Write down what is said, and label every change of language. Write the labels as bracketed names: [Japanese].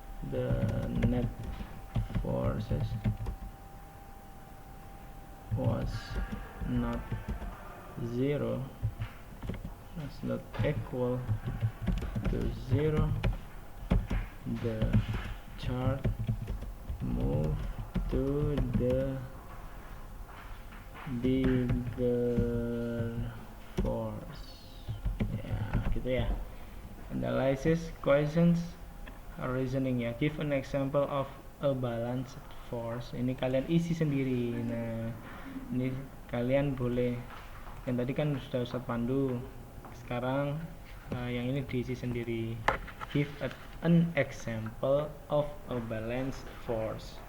[English] the net forces was not zero, was not equal to 0, the chart move to the bigger force ya, gitu ya. Analysis questions reasoning ya. Give an example of a balanced force. [Indonesian] Ini kalian isi sendiri. Nah, ini kalian boleh, yang tadi kan sudah Ustadz pandu, sekarang yang ini diisi sendiri. Give a [English] an example of a balanced force.